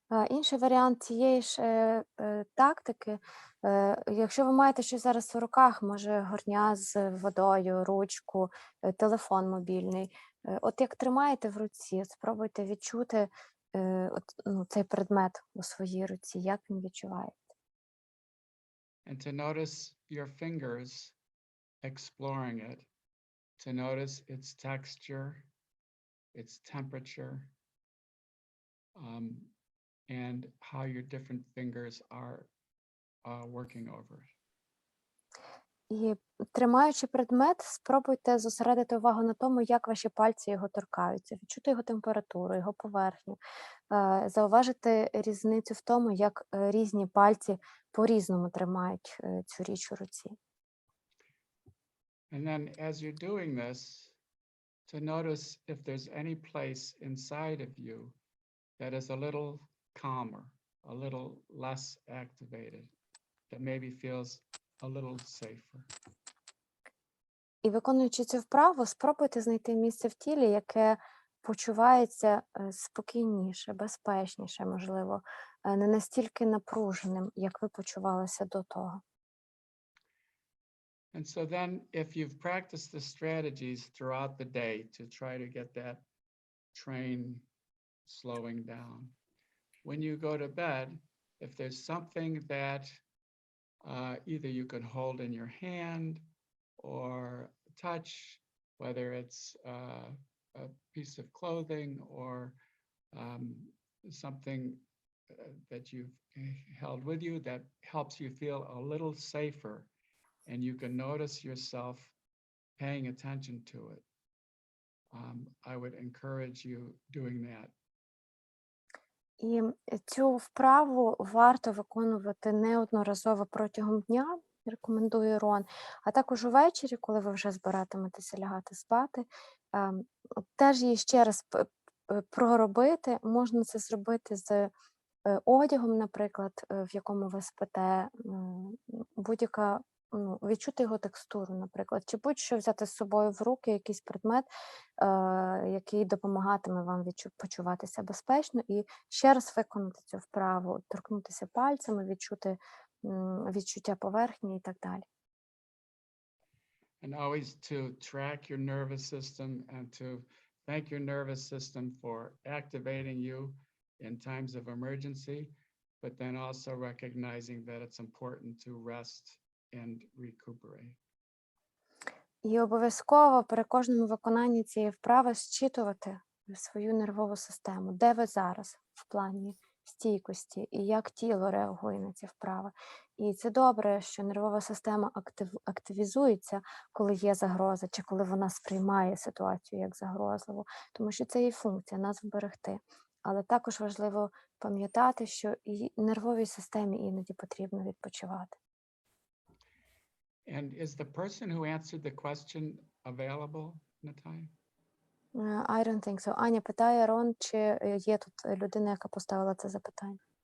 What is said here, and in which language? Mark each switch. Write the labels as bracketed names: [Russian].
[Ukrainian] Інший варіант цієї ж тактики, якщо ви маєте щось зараз в руках, може горня з водою, ручку, телефон мобільний, от як тримаєте в руці, спробуйте відчути цей предмет у своїй руці, як він відчувається. [English] And to notice your fingers exploring it, to notice its texture, its temperature, and how your different fingers are working over it. [Ukrainian] І тримаючи предмет, спробуйте зосередити увагу на тому, як ваші пальці його торкаються, відчути його температуру, його поверхню, зауважити різницю в тому, як різні пальці по-різному тримають цю річ у руці. [English] And then as you're doing this, to notice if there's any place inside of you that is a little calmer, a little less activated, that maybe feels a little safer. [Ukrainian] І виконуючи цю вправу, спробуйте знайти місце в тілі, яке почувається спокійніше, безпечніше, можливо, не настільки напруженим, як ви почувалися до того. [English] And so then if you've practiced the strategies throughout the day to try to get that train slowing down, when you go to bed, if there's something that either you can hold in your hand or touch, whether it's a piece of clothing or something that you've held with you that helps you feel a little safer, and you can notice yourself paying attention to it, I would encourage you doing that. [Ukrainian] І цю вправу варто виконувати неодноразово протягом дня, рекомендує Рон, а також увечері, коли ви вже збиратиметеся лягати спати. Теж її ще раз проробити. Можна це зробити з одягом, наприклад, в якому ви спите, будь-яка, відчути його текстуру, наприклад, чи будь-що взяти з собою в руки, якийсь предмет, який допомагатиме вам почуватися безпечно, і ще раз виконати цю вправу, торкнутися пальцями, відчути відчуття поверхні і так далі. [English] And always to track your nervous system and to thank your nervous system for activating you in times of emergency, but then also recognizing that it's important to rest and recuperate. [Ukrainian] І обов'язково при кожному виконанні цієї вправи зчитувати свою нервову систему. Де ви зараз в плані стійкості і як тіло реагує на ці вправи. І це добре, що нервова система активізується, коли є загроза, чи коли вона сприймає ситуацію як загрозливу, тому що це її функція – нас вберегти. Але також важливо пам'ятати, що і нервовій системі іноді потрібно відпочивати. [English] And is the person who answered the question available, Natalia? I don't think so. [Ukrainian] Аня питає, Рон, чи є тут людина, яка поставила це запитання?